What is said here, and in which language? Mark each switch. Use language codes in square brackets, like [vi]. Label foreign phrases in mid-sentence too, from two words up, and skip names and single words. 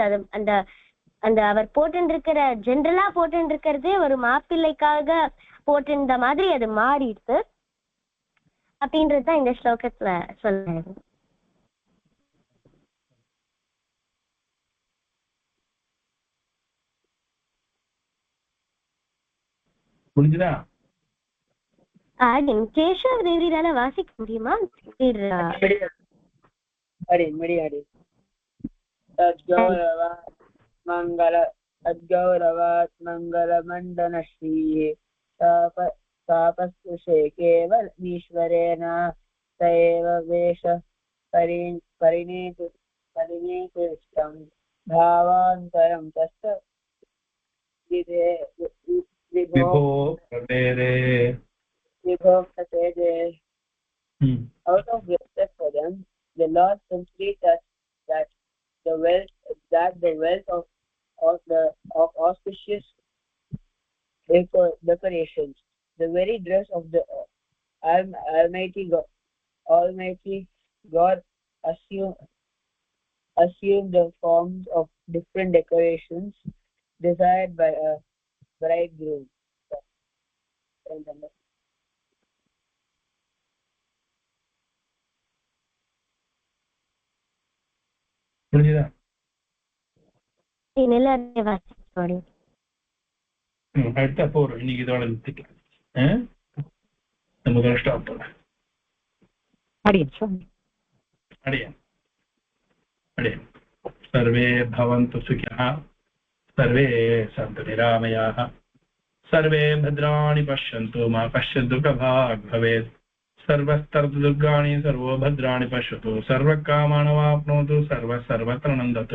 [ta] அது அந்த அந்த அவர் போட்டுருக்கிற ஜென்ரலா போட்டுருக்கிறதே ஒரு மாப்பிள்ளைக்காக போட்டிருந்த மாதிரி அது மாறிடுச்சு அப்படின்றதுதான் இந்த ஸ்லோகத்துல சொல்லுங்க. புரிஞ்சுதா? கேஷவ் தேவரியால வாசிக்க முடியுமா? [sa] तद्गौरवात् मङ्गलमण्डनश्रीः तापस्पृशे केवलमीश्वरेण स एव वेषः परिणेतुरिष्टं भावान्तरं तस्य विभोः प्रपेदे. [en] Out of respect for them, the Lord simply touched that the wealth of auspicious decorations, the very dress of the Almighty God assumed the forms of different decorations desired by a bridegroom. [ta] புரிஞ்சுதா? அடுத்த போறோம். இன்னைக்கு இதோட நிறுத்திக்கலாம். நமக்கு ஸ்டாப் பண்ண [sa] सर्वे भवन्तु सुखिनः, सर्वे सन्तु निरामयाः, सर्वे भद्राणि पश्यन्तु मा कश्चित् दुःखभाग् भवेत्, सर्वस्तर्दुर्गाणि सर्वो भद्राणि पश्यतु सर्वकामानवाप्नोतु सर्वत्र नन्दतु।